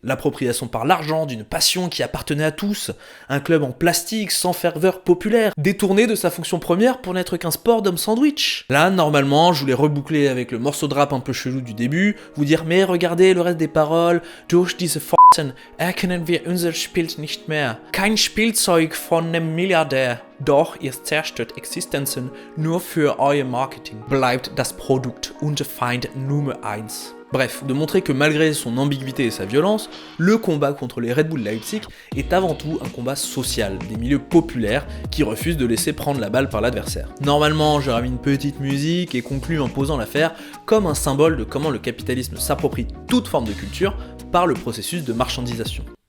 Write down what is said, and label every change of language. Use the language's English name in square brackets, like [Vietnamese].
[French] L'appropriation par l'argent d'une passion qui appartenait à tous, un club en plastique sans ferveur populaire, détourné de sa fonction première pour n'être qu'un sport d'homme sandwich. Là, normalement, je voulais reboucler avec le morceau de rap un peu chelou du début, vous dire mais regardez le reste des paroles, [German] durch diese Pfosten erkennen wir unser Spiel nicht mehr. Kein Spielzeug von nem Milliardär. Doch ihr zerstört Existenzen nur für euer Marketing. Bleibt das Produkt unser Feind Nummer 1. [French] Bref, de montrer que malgré son ambiguïté et sa violence, le combat contre les Red Bull Leipzig est avant tout un combat social, des milieux populaires qui refusent de laisser prendre la balle par l'adversaire. Normalement, j'aurais mis une petite musique et conclu en posant l'affaire comme un symbole de comment le capitalisme s'approprie toute forme de culture par le processus de marchandisation.